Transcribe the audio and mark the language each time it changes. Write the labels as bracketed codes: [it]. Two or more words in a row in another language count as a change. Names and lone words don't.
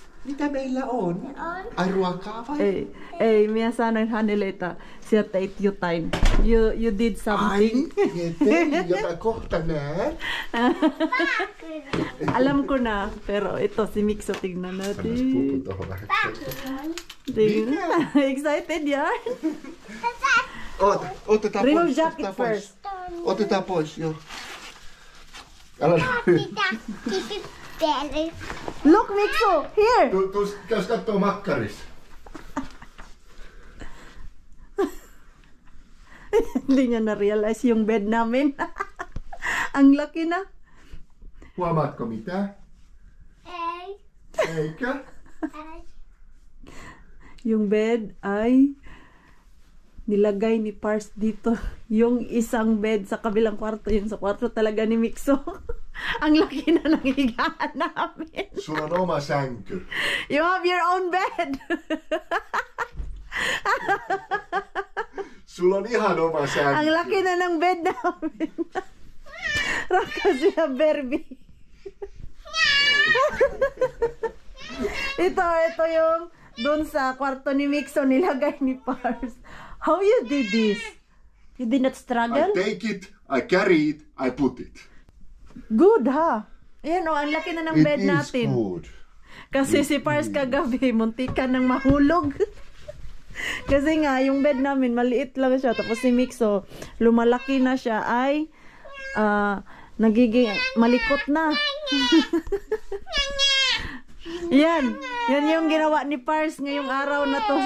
[fi] Mitä meillä on? Ai ruokaa vai? Ei, minä sanon hänelle, että sinä teit jotain. [en] You did something. [fi] Ai, tein, jota kohta näet. [tl] Alam ko na, pero ito si Mikso, tingnan [fi] Annas [tl] natin. [fi] pupu tohon vähän. [tl] Tingnan. Excited yan? [fi] Otetaan [en] Remove [fi] pois. [en] jacket [fi] Otetaan pois. [en] first. [fi] Otetaan pois, joo. Älä [en] Look, Mikso, here! [fi] Käys kattoo makkaris. [tl] Hindi niya na-realize yung bed namin. Ang laki na. [fi] Huomaatko mitä? Ei. Eikö? Ei. [tl] Yung bed ay nilagay ni Pars dito. Yung isang bed sa kabilang kwarto, yung sa kwarto talaga ni Mikso. Ang laki na ng higaan namin. [fi] Sulla on oma sänky. [en] You have your own bed. [fi] Sulla on ihan oma [tl] Ang [fi] sänky. [tl] laki na ng bed namin. Raka siya, Barbie. ito yung doon sa kwarto ni Mikso nilagay ni Pars. [en] How you did this? You did not I struggle? take it, I carry it, I put it. [tl] Good ha? Ayan o, ang laki na ng [en] It [tl] bed [en] is [tl] natin. [en] good. [tl] Kasi si Pars kagabi, muntikan ng mahulog. Kasi nga, yung bed namin, maliit lang siya. Tapos si Mikso, lumalaki na siya, ay nagiging malikot na. Yan yung ginawa ni Pars ngayong araw na to.